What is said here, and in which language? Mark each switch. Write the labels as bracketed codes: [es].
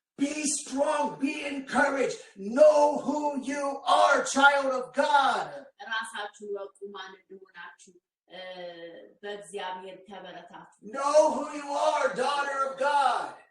[en] Be strong, be encouraged, know who you are, child of God. [am] ራሳችሁን ወቁ ማን እንደሆናችሁ በእግዚአብሔር ተበረታቱ [en] Know who you are, daughter of God.